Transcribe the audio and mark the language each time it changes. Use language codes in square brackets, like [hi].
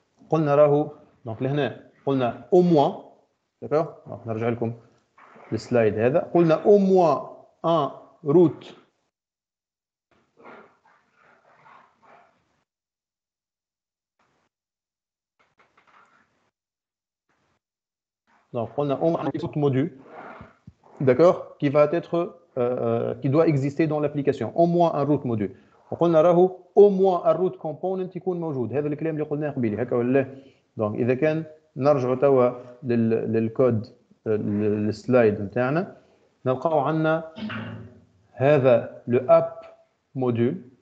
[ar] قلنا راهو donc لهنا قلنا [fr] au moins. D'accord? [ar] Donc, نرجع لكم السلايد هذا. قلنا [fr] au moins un route donc on a un route module, d'accord, qui va être qui doit exister dans l'application, au moins un route module. [ar] وقلنا راهو [fr] au moins un route component [ar] يكون موجود. هذا الكلام اللي قلناه قبيله هكا ولا. دونك اذا كان نرجعوا توا للكود السلايد نتاعنا نلقاو عندنا هذا [fr] le app module.